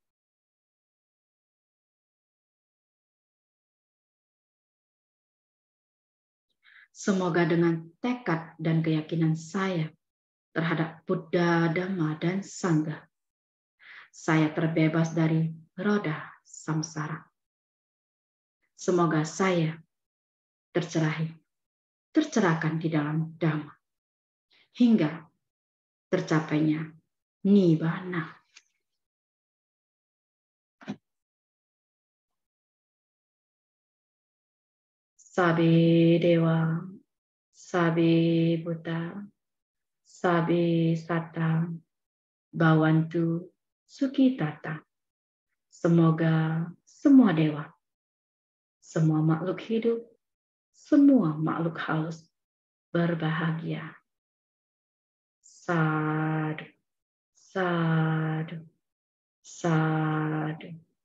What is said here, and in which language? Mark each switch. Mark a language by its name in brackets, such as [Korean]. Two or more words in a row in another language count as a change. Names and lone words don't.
[Indonesian] Semoga dengan tekad dan keyakinan saya terhadap Buddha, Dhamma, dan Sangha, saya terbebas dari roda samsara. Semoga saya tercerahkan di dalam Dhamma, hingga tercapainya Nibbana. [Pali] Sabe Dewa, Sabe Buddha, Sabe Satta, Bhawantu Sukhitata. [Indonesian] Semoga semua dewa, semua makhluk hidup, semua makhluk halus berbahagia. [Pali] Sadu, sadu, sadu.